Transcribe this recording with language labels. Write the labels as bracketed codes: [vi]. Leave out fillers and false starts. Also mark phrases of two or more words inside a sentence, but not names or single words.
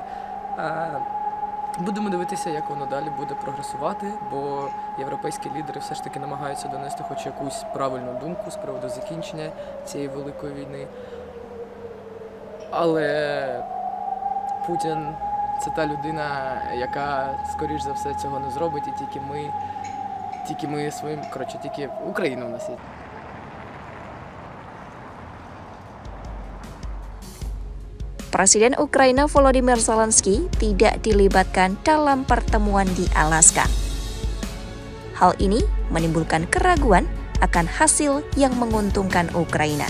[uk] Будемо дивитися, як воно далі буде прогресувати, бо європейські лідери все ж таки намагаються донести хоч якусь правильну думку з приводу закінчення цієї великої війни. Але Путін – це та людина, яка, скоріш за все, цього не зробить, і тільки ми своїм, тільки Україна в нас є. [id] Presiden Ukraina Volodymyr Zelensky tidak dilibatkan dalam pertemuan di Alaska. Hal ini menimbulkan keraguan akan hasil yang menguntungkan Ukraina.